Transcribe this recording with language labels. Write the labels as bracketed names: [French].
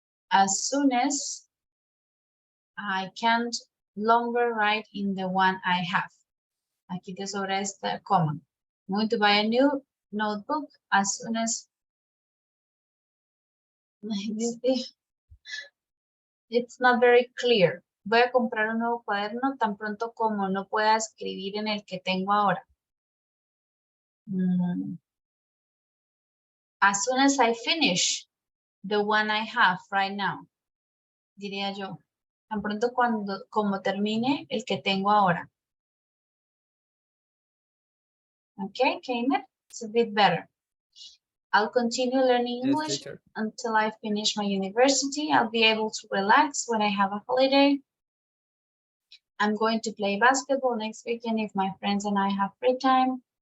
[English] As soon as I can't longer write in the one I have. [Spanish] Aquí te sobra esta coma. [English] I'm going to buy a new notebook as soon as it's not very clear. [Spanish] Voy a comprar un nuevo cuaderno tan pronto como no pueda escribir en el que tengo ahora. [English] As soon as I finish the one I have right now, [Spanish] diría yo. Tan pronto como termine el que tengo ahora. [English] Okay, Kamer, it's a bit better. I'll continue learning English until I finish my university. I'll be able to relax when I have a holiday. I'm going to play basketball next weekend if my friends and I have free time.